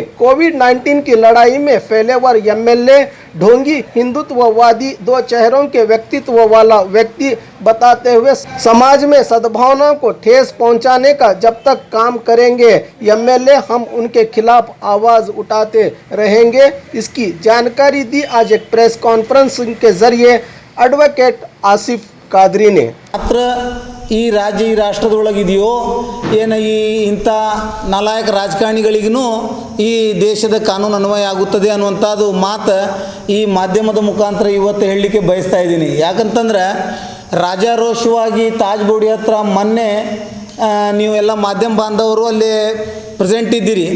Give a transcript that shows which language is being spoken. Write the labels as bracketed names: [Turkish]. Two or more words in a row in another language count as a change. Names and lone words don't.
[Hindi] कोविड-19 की लड़ाई में फेलेवर एमएलए ढोंगी हिंदुत्ववादी दो चेहरों के व्यक्तित्व वाला व्यक्ति बताते हुए समाज में सद्भावना को ठेस पहुंचाने का जब तक काम करेंगे एमएलए हम उनके खिलाफ आवाज उठाते रहेंगे। इसकी जानकारी दी आज एक [English] press conference [Hindi] के जरिए एडवोकेट आसिफ कादरी ने। [Kannada] ಮಾತ್ರ ಈ ರಾಜ್ಯ ಈ ರಾಷ್ಟ್ರದೊಳಗಿದೆಯೋ ಏನು ಈ ಇಂಥ ನಾಲಾಯಕ ರಾಜಕಾರಣಿಗಳಿಗೂ ಈ ದೇಶದ ಕಾನೂನು ಅನ್ವಯ ಆಗುತ್ತದೆ ಅನ್ನುವಂಥದ್ದು ಮಾತು ಈ ಮಾಧ್ಯಮದ ಮುಖಾಂತರ ಇವತ್ತು ಹೇಳಲಿಕ್ಕೆ ಬಯಸ್ತಾ ಇದ್ದೀನಿ। ಯಾಕಂತಂದ್ರೆ ರಾಜಾರೋಷವಾಗಿ ತಾಜ್ ಬೋಡಿ ಹತ್ರ ಮೊನ್ನೆ ನೀವೆಲ್ಲ ಮಾಧ್ಯಮ ಬಾಂಧವರು ಅಲ್ಲಿ ಪ್ರೆಸೆಂಟ್ ಇದ್ದೀರಿ।